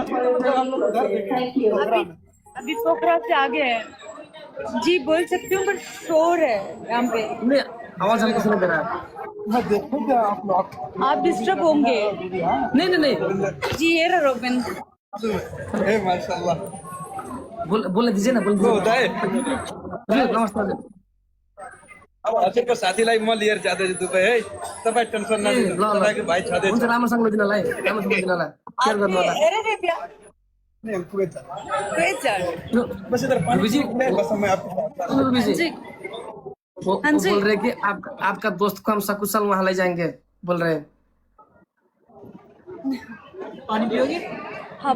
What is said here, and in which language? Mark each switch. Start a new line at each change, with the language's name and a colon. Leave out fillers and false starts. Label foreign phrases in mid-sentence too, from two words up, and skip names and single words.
Hindi: अभी पोखरा से आगे है जी, बोल सकती हूँ, पर शोर है यहाँ पे। नहीं, आवाज हमको सुनाई दे रहा है। आप डिस्टर्ब होंगे। नहीं नहीं नहीं, जी ये रहा रोबिन। माशाल्लाह बोलने दीजिए ना, बोल दीजिए। नमस्कार।
Nepali: अब हजुरको साथीलाई म लिएर जाँदैछु दुबई है, तपाईँ टेन्सन नलिनु, तपाईँको भाइ छँदैछ। हुन्छ, राम्रोसँग दिनलाई, राम्रोसँग दिनलाई केयर गर्नु होला।
Hindi: बस इधर पानी रुबी जी, बस मैं आपको रुबी जी, जी वो हाँ जी। बोल रहे कि आपका दोस्त को हम सकुशल वहां ले जाएंगे, बोल रहे हैं। पानी पियोगे? हाँ